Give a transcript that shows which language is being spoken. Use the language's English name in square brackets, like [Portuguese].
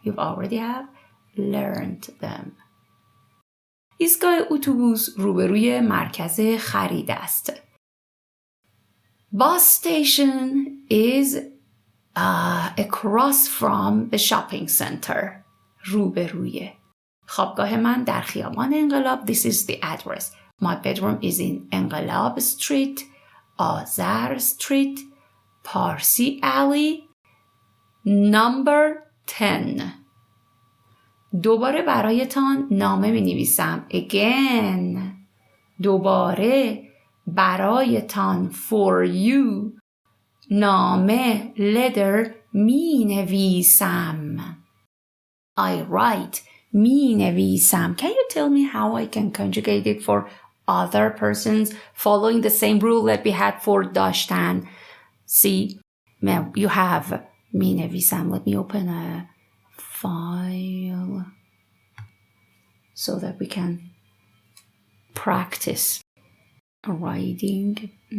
[English] You already have learned them. [Persian] ایستگاه اتوبوس روبروی مرکز خرید است. [English] Bus station is across from the shopping center. [Persian] روبروی. خوابگاه من در خیابان انقلاب. [English] This is the address. My bedroom is in Enghelab street, Azar street, Parsi alley, number 10. [Persian] دوباره برایتان نامه می نویسم. [English] Again. [Persian] دوباره برایتان for you نامه letter می نویسم. [English] I write [Persian] می نویسم. [English] Can you tell me how I can conjugate it for other persons following the same rule that we had for داشتن? See, you have می نویسم. Let me open a file so that we can practice writing.